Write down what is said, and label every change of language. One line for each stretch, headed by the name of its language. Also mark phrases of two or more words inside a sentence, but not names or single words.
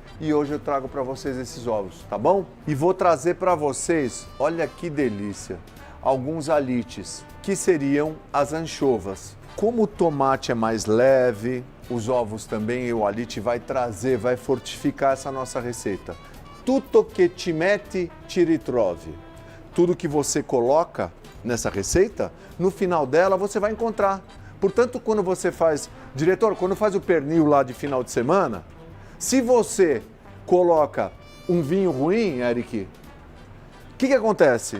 Portuguese: E hoje eu trago para vocês esses ovos, tá bom? E vou trazer para vocês, olha que delícia, alguns alites, que seriam as anchovas. Como o tomate é mais leve, os ovos também e o alite vai trazer, vai fortificar essa nossa receita.
Italian: Tutto che ci metti ci ritrovi.
Portuguese: Tudo que você coloca nessa receita, no final dela você vai encontrar. Portanto, quando você faz, diretor, quando faz o pernil lá de final de semana, se você coloca um vinho ruim, Eric, o que acontece?